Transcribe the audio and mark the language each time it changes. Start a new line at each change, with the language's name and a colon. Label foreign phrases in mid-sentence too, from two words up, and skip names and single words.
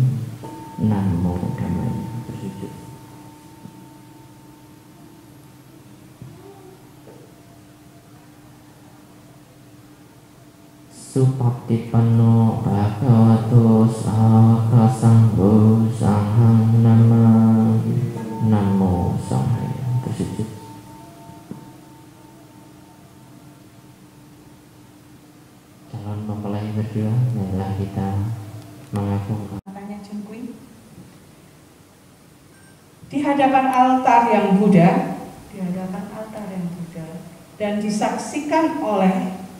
Pali: Namo Dhammaya bersujud. Supatipanno Bhagavato Sangha Sangho Sanghang Namami. Namo Sanghaya bersujud.
Indonesian: Calon mempelai berdua, marilah kita mengagungkan. Di hadapan altar yang Buddha, dan disaksikan oleh